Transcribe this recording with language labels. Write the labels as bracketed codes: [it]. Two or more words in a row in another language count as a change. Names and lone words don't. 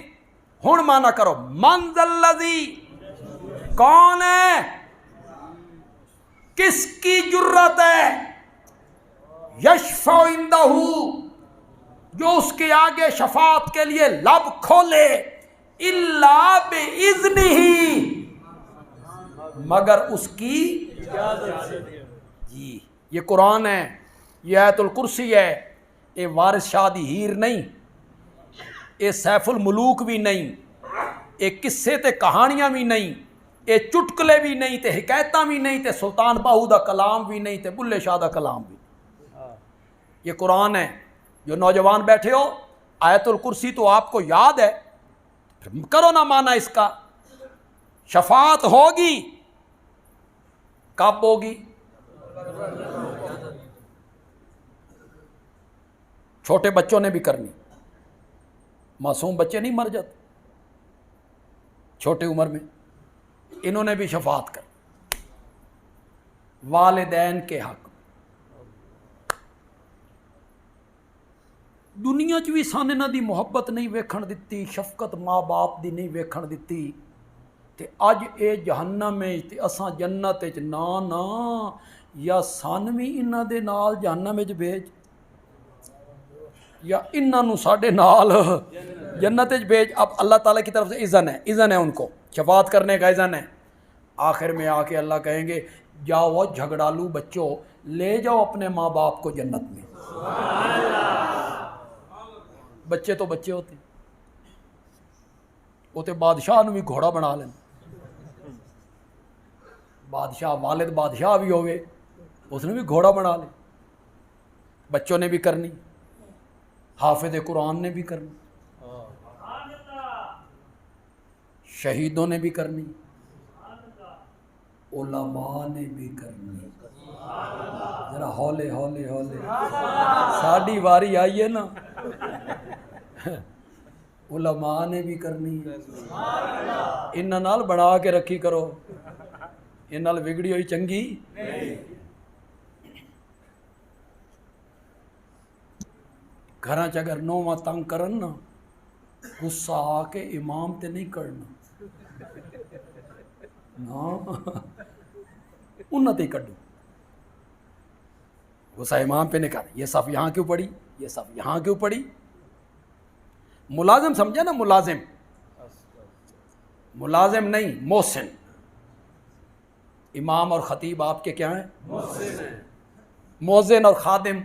[ur] ہن مانا کرو، [ar] من ذا الذی، [ur] کون ہے، کس کی جرت ہے، [ar] یشفع عندہ، [ur] جو اس کے آگے شفاعت کے لیے لب کھولے، [ar] الا باذنہ، [ur] مگر اس کی جی۔ یہ قرآن ہے، یہ آیت الکرسی ہے، یہ وارث شاہ دی ہیر نہیں، یہ سیف الملوک بھی نہیں، یہ قصے تے کہانیاں بھی نہیں، یہ چٹکلے بھی نہیں تے حکایتاں بھی نہیں تے سلطان باہو دا کلام بھی نہیں تے بلے شاہ دا کلام بھی نہیں، یہ قرآن ہے۔ جو نوجوان بیٹھے ہو، آیت الکرسی تو آپ کو یاد ہے، پھر کرو نا مانا اس کا، شفاعت ہوگی، کب ہوگی، چھوٹے بچوں نے بھی کرنی، معصوم بچے نہیں مر جاتے چھوٹے عمر میں، انہوں نے بھی شفاعت کر، والدین کے حق۔ [pa] دنیا چ بھی سان انہاں دی محبت نہیں ویکھن دتی، شفقت ماں باپ دی نہیں ویکھن دتی، تے اج اے جہنم ہے تے اساں جنت وچ، نا نا، یا سان بھی انہاں دے نال جہنم وچ بھیج، یا انہاں نو ساڈے نال جنت وچ بھیج۔ [ur] اب اللہ تعالیٰ کی طرف سے اذن ہے ان کو، شفاعت کرنے کا اذن ہے۔ آخر میں آ کے اللہ کہیں گے جاؤ جھگڑالو بچوں، لے جاؤ اپنے ماں باپ کو جنت میں۔ بچے تو بچے ہوتے، وہ تو بادشاہ نو بھی گھوڑا بنا لیں، بادشاہ والد بادشاہ بھی ہوئے، اس نے بھی گھوڑا بنا لے۔ بچوں نے بھی کرنی، حافظ قرآن نے بھی کرنی، شہیدوں نے بھی کرنی، علماء نے بھی کرنی۔ [pa] ذرا ہولے ہولے ہولے، ساڈی واری آئی ہے نا، علماء نے بھی کرنی۔ انہاں نال بنا کے رکھی کرو، ان نال وگڑی ہوئی چنگی۔ گھراں چ اگر نوواں تنگ کرن نا، غصہ آ کے امام تے نہیں کرنا، نا انہاں تے کڈو، [ur] غصہ امام پہ نہیں کر، یہ صف یہاں کیوں پڑی، یہ صف یہاں کیوں پڑی۔ ملازم سمجھے نا، ملازم، ملازم نہیں، محسن۔ امام اور خطیب آپ کے کیا ہیں، مؤذن اور خادم۔